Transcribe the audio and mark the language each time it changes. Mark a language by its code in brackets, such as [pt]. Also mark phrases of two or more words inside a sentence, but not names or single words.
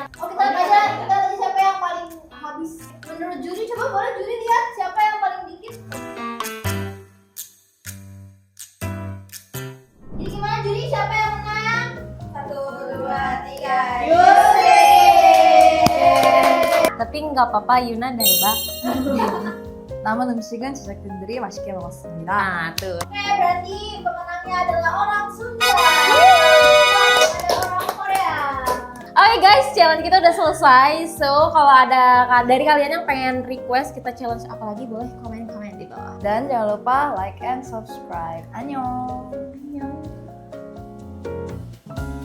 [id] Oh, kita tanya siapa yang paling habis. Menurut juri, coba boleh juri lihat siapa yang paling dikit. Jadi gimana juri? Siapa yang menang? 1, 2, 3. Yusri. Tapi nggak apa-apa, Yuna dah hebat. [ko] 남은 음식은 제작진들이 맛있게 먹었습니다. [id] Nah, tuh. Oke, berarti pemenangnya adalah orang Sunda. Ada orang Korea. Oke guys, challenge kita udah selesai. So, kalau ada dari kalian yang pengen request kita challenge apa lagi, boleh komen-komen di bawah. Dan jangan lupa [en] like and subscribe. [id] Annyeong. Annyeong.